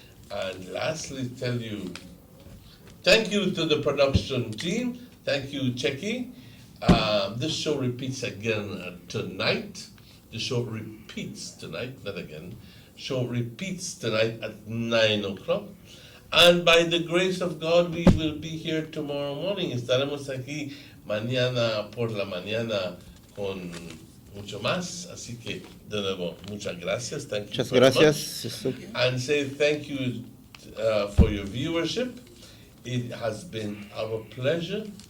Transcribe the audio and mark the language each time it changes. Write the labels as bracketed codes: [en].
[en] And lastly, tell you, thank you to the production team. Thank you, Checky. This show repeats again tonight. The show repeats tonight, not again. Show repeats tonight at 9 o'clock. And by the grace of God, we will be here tomorrow morning. [es] Estaremos aquí mañana por la mañana con mucho más. Así que, de nuevo, muchas gracias. [en] Thank you [es] Muchas [en] very [es] gracias. [en] much. And say thank you for your viewership. It has been our pleasure.